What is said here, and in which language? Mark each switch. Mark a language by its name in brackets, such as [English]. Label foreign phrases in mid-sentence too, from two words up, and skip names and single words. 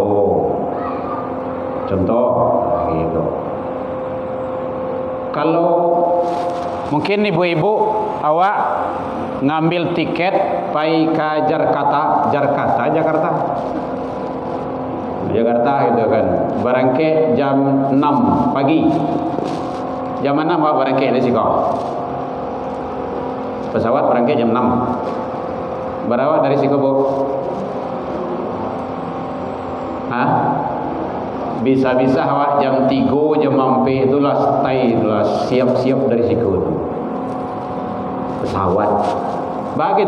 [Indonesian] Contoh gitu. Kalau mungkin ibu-ibu awak ngambil tiket pai ke Jakarta gitu kan, [Minangkabau] barangke jam 6 pagi. Jam mana Pak barangke di siko? Pesawat barangke jam 6. Berapa dari siko Bu? Hah? Bisa-bisa awak jam 3 jam mampi itulah stay, itulah siap-siap dari siko itu. [Indonesian] Pesawat. Begitu.